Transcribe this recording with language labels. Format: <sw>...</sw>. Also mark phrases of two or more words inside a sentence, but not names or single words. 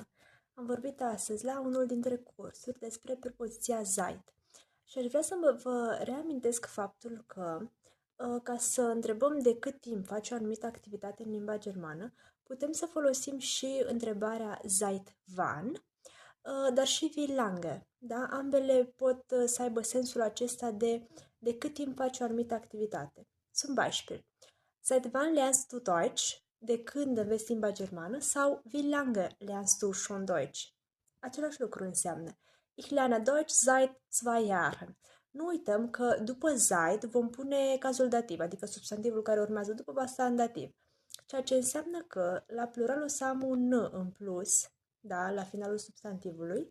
<ro>Am vorbit astăzi la unul dintre cursuri despre prepoziția Zeit. Și aș vrea să vă reamintesc faptul că, ca să întrebăm de cât timp face o anumită activitate în limba germană, putem să folosim și întrebarea</ro> <de>Seit wann,</de> <ro>dar și</ro> <de>wie lange.</de> <ro>Da? Ambele pot să aibă sensul acesta de cât timp face o anumită activitate.</ro> <de>Zum Beispiel, seit wann lernst du Deutsch?</de> <ro>De când înveți limba germană?</ro> <de>Sau wie lange lernst du schon Deutsch?</de> <ro>Același lucru înseamnă</ro> <de>Ich lerne Deutsch seit 2 Jahren.</de> <ro>Nu uităm că după seit vom pune cazul dativ, adică substantivul care urmează după va sta în dativ. Ceea ce înseamnă că la plural o să am un n în plus, da, la finalul substantivului.</ro>